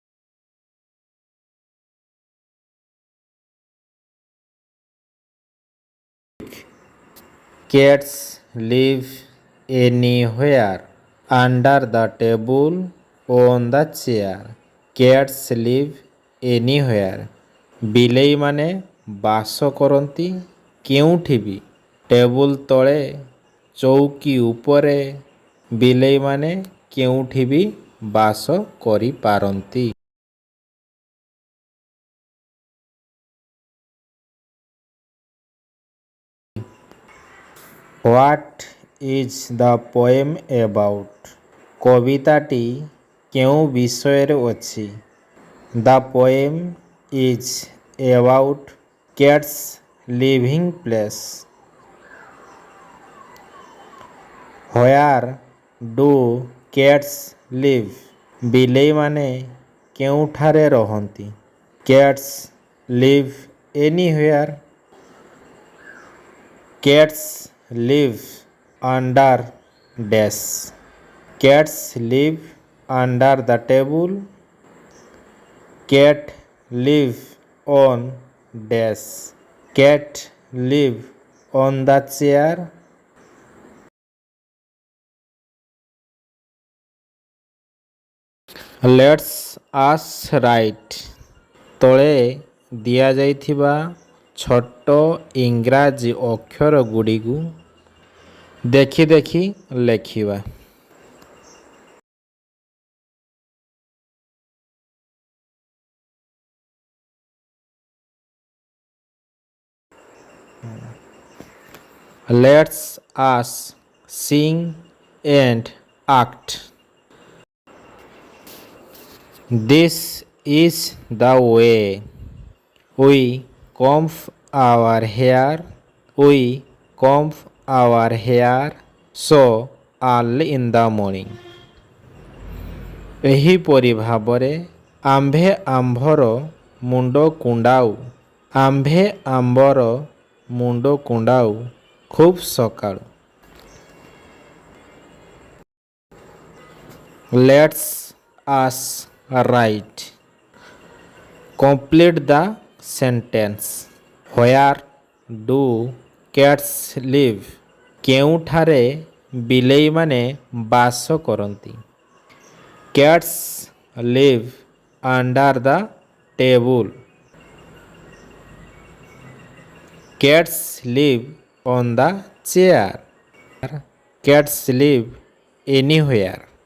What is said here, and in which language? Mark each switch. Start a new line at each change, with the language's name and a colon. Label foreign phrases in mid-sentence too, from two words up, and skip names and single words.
English: Cats live anywhere, under the table, on the chair. Cats live anywhere.
Odia: ବିଲେଇମାନେ ବାସ କରନ୍ତି କେଉଁଠି ବି, ଟେବୁଲ ତଳେ, ଚୌକି ଉପରେ। ବିଲେଇମାନେ କେଉଁଠି ବି ବାସ କରିପାରନ୍ତି।
English: What is the poem about?
Odia: କବିତାଟି କେଉଁ ବିଷୟରେ ଅଛି?
English: The poem is about cats living place. Where do cats live?
Odia: ବିଲେଇମାନେ କେଉଁଠାରେ ରହନ୍ତି?
English: Cats live anywhere. Cats live under dash. Cats live under the table. Cat live on dash. Cat live on the chair. Let's us write.
Odia: ତଳେ ଦିଆଯାଇଥିବା ଛୋଟ ଇଂରାଜୀ ଅକ୍ଷର ଗୁଡ଼ିକୁ ଦେଖି ଦେଖି ଲେଖିବା।
English: Let's us sing and act. This is the way we comb our hair. We comb our hair so early in the morning.
Odia: ଏହିପରି ଭାବରେ ଆମ୍ଭେ ଆମ୍ଭର ମୁଣ୍ଡ କୁଣ୍ଡାଉ ଖୁବ୍ ସକାଳୁ।
English: Let's us write. Complete the sentence. Where do cats live?
Odia: କେଉଁଠାରେ ବିଲେଇମାନେ ବାସ କରନ୍ତି?
English: Cats live under the table. Cats live on the chair. Cats live anywhere.